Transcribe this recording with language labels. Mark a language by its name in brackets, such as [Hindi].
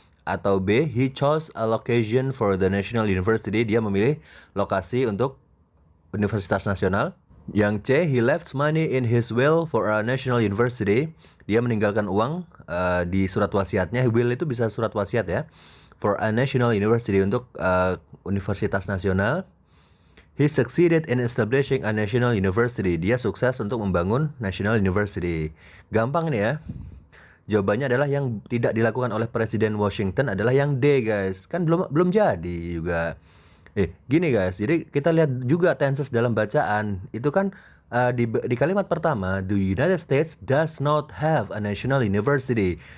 [Indonesian] Atau [English] B, he chose a location for the national university. [Indonesian] Dia memilih lokasi untuk universitas nasional. Yang [English] C, he left money in his will for a national university. [Indonesian] Dia meninggalkan uang di surat wasiatnya. Will itu bisa surat wasiat ya. [English] For a national university, [Indonesian] untuk universitas nasional. [English] He succeeded in establishing a national university. [Indonesian] Dia sukses untuk membangun [English] national university. [Indonesian] Gampang nih ya. Jawabannya adalah yang tidak dilakukan oleh Presiden Washington adalah yang D guys. Kan belum jadi juga. Gini guys, jadi kita lihat juga tenses dalam bacaan. Itu kan di kalimat pertama, [English] the United States does not have a national university.